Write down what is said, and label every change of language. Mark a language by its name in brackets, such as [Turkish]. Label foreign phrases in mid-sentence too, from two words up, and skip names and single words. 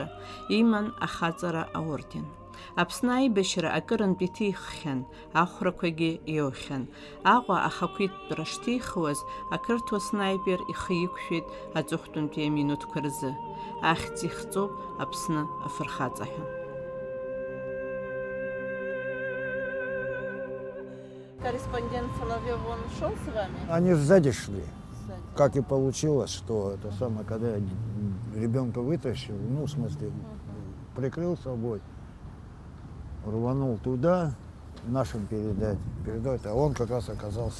[Abkhazian] Иман ахаҵара аорден. Аԥсны аибашьра акырынтә иҭиххьан, ахәрақәагьы иоухьан. Аҟәа ахақәиҭтәра шҭихуаз, ақырҭуа снаипер ихы иқәшәеит аҵыхәтәантәи аминуҭқәа рзы. Ахьӡ ихҵоуп Аԥсны афырхаҵа ҳәа. [Russian] Корреспондент Соловьев, он шел с вами? Они сзади шли. Сзади. Как и получилось, что это самое, когда я ребенка вытащил, ну, в смысле, прикрыл собой, рванул туда, нашим передать, а он как раз оказался